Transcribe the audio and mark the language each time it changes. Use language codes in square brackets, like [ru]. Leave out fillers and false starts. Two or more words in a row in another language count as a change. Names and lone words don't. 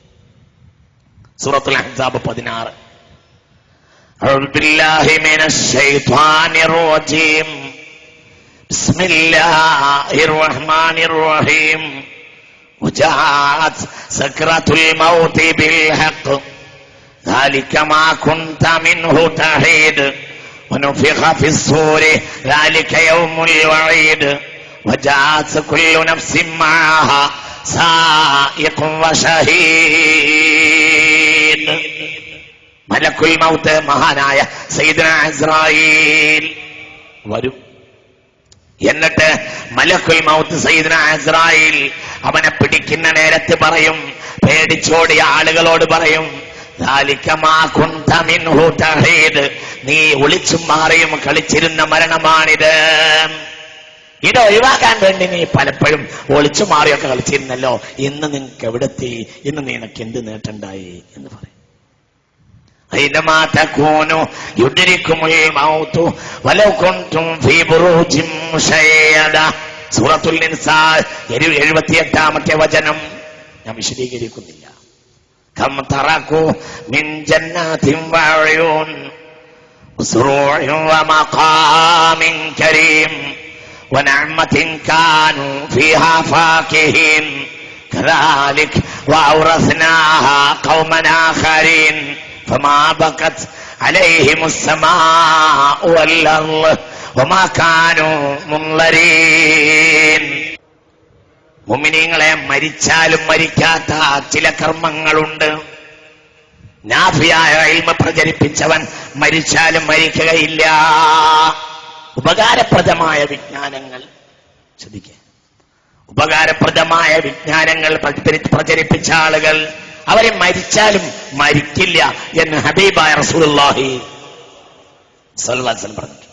[ar] سورة الأحزاب 16. أعوذ بالله من الشيطان الرجيم. بسم الله الرحمن الرحيم. وجاءت سكرة الموت بالحق ذلك ما كنت منه تحيد ونفخ في الصور ذلك يوم الوعيد وجاءت كل نفس معها سائق وشهيد. ملك الموت [ml] മഹാനായ സയ്യിദുനാ ഇസ്രായീൽ വരും. എന്നിട്ട് [ar] ملك الموت [ml] സയ്യിദുനാ ഇസ്രായീൽ അവനെ പിടിക്കുന്ന നേരത്ത് പറയും, പേടിച്ചോടിയ ആളുകളോട് പറയും, നീ ഒളിച്ചും മാറിയും കളിച്ചിരുന്ന മരണമാണിത്. ഇത് ഒഴിവാക്കാൻ വേണ്ടി നീ പലപ്പോഴും ഒളിച്ചു മാറിയൊക്കെ കളിച്ചിരുന്നല്ലോ. ഇന്ന് നിങ്ങൾക്ക് എവിടെത്തി? ഇന്ന് നിനക്ക് എന്ത് നേട്ടമുണ്ടായി എന്ന് പറയും. [ar] أينما تكونوا يدرككم الموت ولو كنتم في بروج مشيدة. [ml] സൂറത്തുൽ ഇൻസാൻ 78-ാമത്തെ വചനം ഞാൻ വിശദീകരിക്കുന്നില്ല. [ar] كم تركوا من جنات وعيون وزروع ومقام كريم ونعمة كانوا فيها فاكهين كذلك وأورثناها قوما آخرين فما بكت عليهم السماء والأرض وما كانوا منظرين. [ml] മുഅ്മിനീങ്ങളെ, മരിച്ചാലും മരിക്കാത്ത ചില കർമ്മങ്ങളുണ്ട്. നാഫിയായ ഇൽമ പ്രചരിപ്പിച്ചവൻ മരിച്ചാലും മരിക്കുകയില്ല. ഉപകാരപ്രദമായ വിജ്ഞാനങ്ങൾ ശ്രദ്ധിക്കുക. ഉപകാരപ്രദമായ വിജ്ഞാനങ്ങൾ പ്രചരിപ്പിച്ച ആളുകൾ അവരെ മരിച്ചാലും മരിക്കില്ല എന്ന് ഹബീബായ റസൂലുള്ളാഹി [ar] صلى الله عليه وسلم [ml] പറഞ്ഞു.